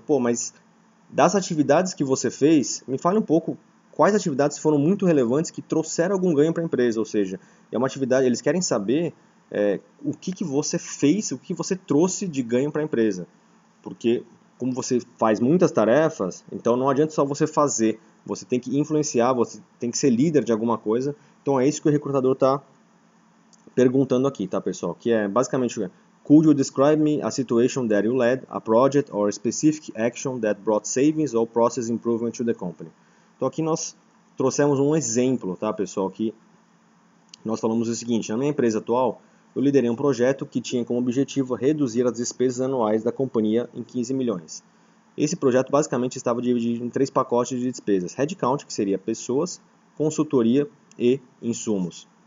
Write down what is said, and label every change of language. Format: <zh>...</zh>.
<pt>Pô, mas das atividades que você fez, me fale um pouco quais atividades foram muito relevantes que trouxeram algum ganho para a empresa. Ou seja, é uma atividade, eles querem saber o que você fez, o que você trouxe de ganho para a empresa. Porque como você faz muitas tarefas, então não adianta só você fazer, você tem que influenciar, você tem que ser líder de alguma coisa. Então é isso que o recrutador está perguntando aqui, tá, pessoal? Que é basicamente</pt> <en>Could you describe me a situation that you led, a project or a specific action that brought savings or process improvement to the company?</en> <pt>Então aqui nós trouxemos um exemplo, tá, pessoal, que nós falamos o seguinte: na minha empresa atual, eu liderei um projeto que tinha como objetivo reduzir as despesas anuais da companhia em 15 milhões. Esse projeto basicamente estava dividido em 3 pacotes de despesas: headcount, que seria pessoas, consultoria e insumos.</pt>